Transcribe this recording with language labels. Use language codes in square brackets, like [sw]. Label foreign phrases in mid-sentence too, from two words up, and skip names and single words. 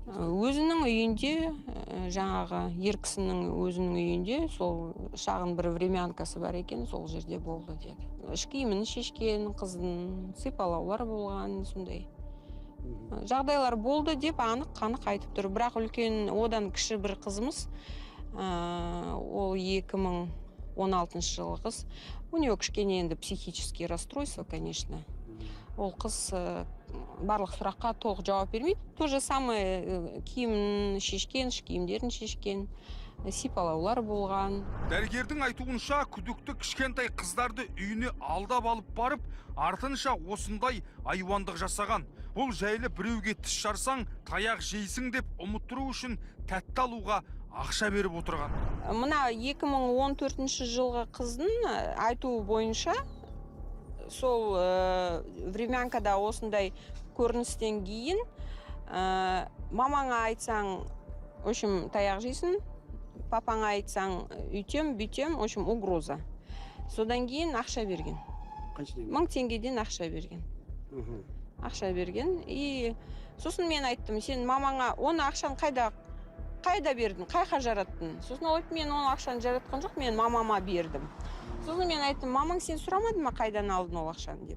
[kk] Өзінің үйінде, жаңағы ер кісінің өзінің үйінде, сол шағын бір времянкасы бар екен, сол жерде болды деді. Іш киімін шешкен, қыздың сипалаулар болған, сондай жағдайлар болды деп анық айтып тұр. Бірақ үлкен одан кіші бір қызымыз, ол 2016 жылғы қыз. [ru] У него [kk] кішкене енді [ru] психический расстройство, конечно. [kk] Ол қыз барлық сұраққа толық жауап бермейді. [ru] То же самое [kk] киімін шешкен, киімдерін шешкен, сипалаулар болған. Дәрігердің айтуынша күдікті кішкентай қыздарды үйіне алдап алып барып, артынша осындай айуандық жасаған. Бұл жайлы біреуге тіс жарсаң, таяқ жейсің деп ұмыттыру үшін тәтті алуға ақша беріп отырған. Мына 2014 жылғы қыздың айтуы бойынша, сол времянкада осындай көріністен кейін, мамаңа айтсаң, [ru] в общем, [kk] таяқ жейсің, папаңа айтсаң, үйтем, бүйтем, [ru] в общем, угроза. [kk] Содан кейін ақша берген. 1000 теңгеден ақша берген. Ақша берген. И сосын мен айттым, сен мамаңа оны ақшаны қайда бердің, қайға жараттың? Сосын ол айтты, мен оны ақшаны жаратқан жоқ, мен мамама бердім. Сосын мен айттым, мамаң сен сұрамадың ма, қайдан алдың ол ақшаны деп.